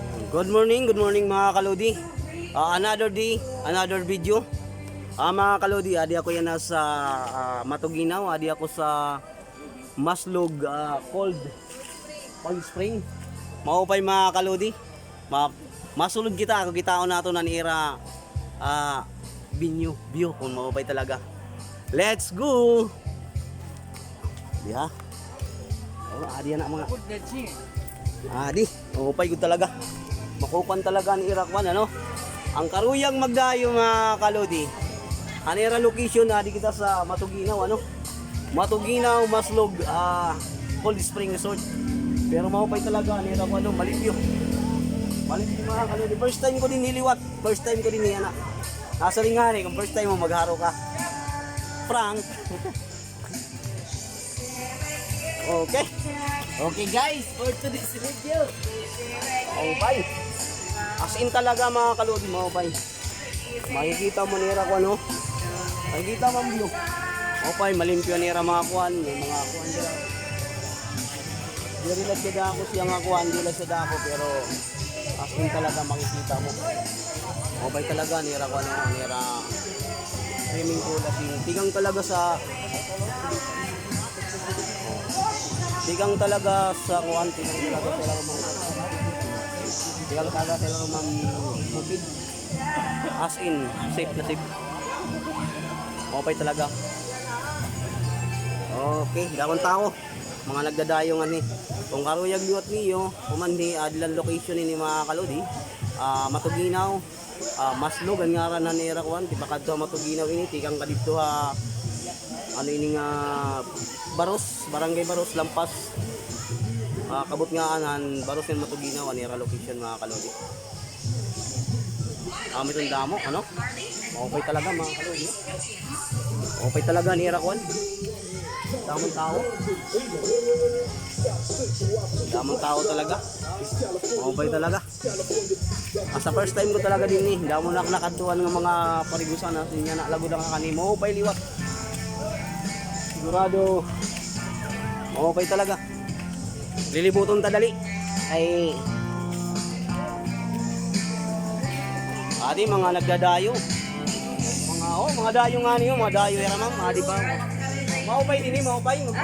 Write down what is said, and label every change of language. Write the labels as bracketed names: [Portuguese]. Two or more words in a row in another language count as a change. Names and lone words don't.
[English] Good morning [Waray] mga kalodi. [English] Another day, another video. [Waray] Mga kalodi, adi ako yan nasa Matuginaw, adi ako sa Maslog Cold Spring. Maupay mga kalodi. Masulod kita, ako kitaon nato na niira view kung maupay talaga. [English] Let's go. [Waray] Diha. Adi na mga. Adi, maupay gud talaga. Makupan talaga ni Irakwan, ano? Ang karuyang magdayo mga kalodi. Anira location na di kita sa Matuginaw, ano? Matuginaw, Maslog, Cold Spring Resort. Pero maupay talaga ni Irakwan, ano? Malipyo. Malipyo mga kalodi. [English] First time [Waray] ko din niliwat. [English] First time [Waray] ko din niya na. Nasa ringani, kung first time mo magharo ka. Frank. Okay. [English] Okay guys, for today's video. [Waray] Maupay. [English] As in [Waray] talaga mga kalodi, maupay. Makikita mo nira ko ano. Makikita mo view. Maupay, malimpyo nira mga kuan. May mga kuan dila. Diri lang siya dako siya nga kuan. Dila siya dako pero [English] as in [Waray] talaga makikita mo. Maupay talaga nira ko ano. Nira [English] swimming pool. [Waray] Tigang talaga sa Tigang talaga sa kuan. Tigang talaga sila Tigang talaga sila bukid. [English] As in, [Waray] safe na safe. Okay talaga. Okay, dakon tao. Mga nagdadayo nga ni. Kung karuyag liwat niyo, kumandi adlan location ni mga kalodi. Matuginaw, Maslog ang ngaran na ni Irakwan. Di pa kadto Matuginaw ini. Tigang kadito ano ini nga Baros, Barangay Baros, Lampas. Kabut nga anan Baros yung Matuginaw anira location mga kalodi. Itong damo, ano? Okay talaga mga kalodi. Okay talaga ni Irakwan. Damong tao. Damong tao talaga. Okay talaga. Sa [English] first time [Waray] ko talaga din ni. Damo na nakadtuan ng mga parigusan na sinya na lagod ang kanimo. Okay liwat. Sigurado. Okay talaga. Lilibuton tadali ay adi mga nagdadayo mga dayo nga niyo mga dayo era ma'am adi ba maupay din maupay